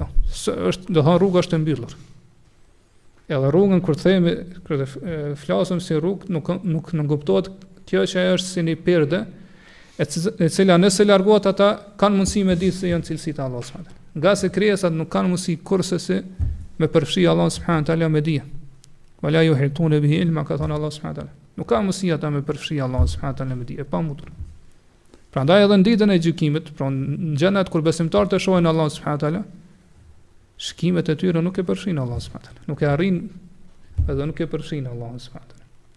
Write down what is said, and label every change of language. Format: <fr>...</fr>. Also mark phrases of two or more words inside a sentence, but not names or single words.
<sq>Është, do thonë, rruga është e mbyllur. Edhe rrugën kur themi, kur flasim si rrugë, nuk kuptohet kjo që është si një perde, e cila nëse largohet ata kanë mundësi me ditë se janë cilësitë e Allahut</sq> <ar>سبحانه تعالى.</ar> <sq>Nga se krijesat nuk kanë mundësi kurse se me përfshi</sq> <ar>الله سبحانه تعالى</ar> <sq>me dije.</sq> <ar>ولا يحيطون به علما,</ar> <sq>ka thënë</sq> <ar>الله سبحانه تعالى.</ar> <sq>Nuk ka mundësi ata me përfshi</sq> <ar>الله سبحانه تعالى</ar> <sq>me dije, pa mundur. Prandaj edhe në ditën e gjykimit, pra në xhenet kur besimtarët e shohin</sq> <ar>الله سبحانه تعالى,</ar> <sq>shkimet e tyre nuk e përfshin Allah subhanahu taala. Nuk e arrin edhe nuk e përfshin</sq> <ar>الله سبحانه تعالى.</ar>